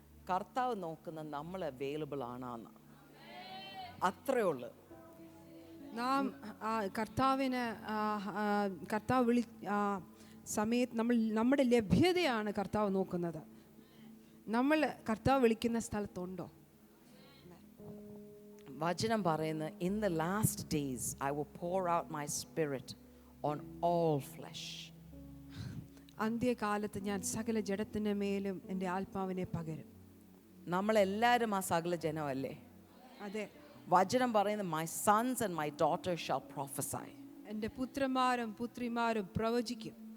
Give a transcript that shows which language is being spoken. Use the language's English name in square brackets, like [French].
[Malayalam] കർത്താവ് നോക്കുന്ന നമ്മൾ അവൈലബിൾ ആണെന്ന്. അത്രേ ഉള്ളു. നാം കർത്താവിന് കർത്താവ് സമയത്ത് നമ്മുടെ ലഭ്യതയാണ് കർത്താവ് നോക്കുന്നത്. നമ്മൾ കർത്താവ് വിളിക്കുന്ന സ്ഥലത്തുണ്ടോ? വചനം പറയുന്നത്, [English] in the last days I will pour out my spirit on all flesh. [Malayalam] അന്ത്യകാലത്ത് ഞാൻ സകല ജഡത്തിന്റെ മേലും എൻ്റെ ആത്മാവിനെ പകരും. നമ്മളെല്ലാവരും ആ സകല ജനമല്ലേ? അതെ. വചനം പറയുന്നത്, [English] my sons and my daughters shall prophesy. [Malayalam] എൻ്റെ പുത്രന്മാരും പുത്രിമാരും പ്രവചിക്കും.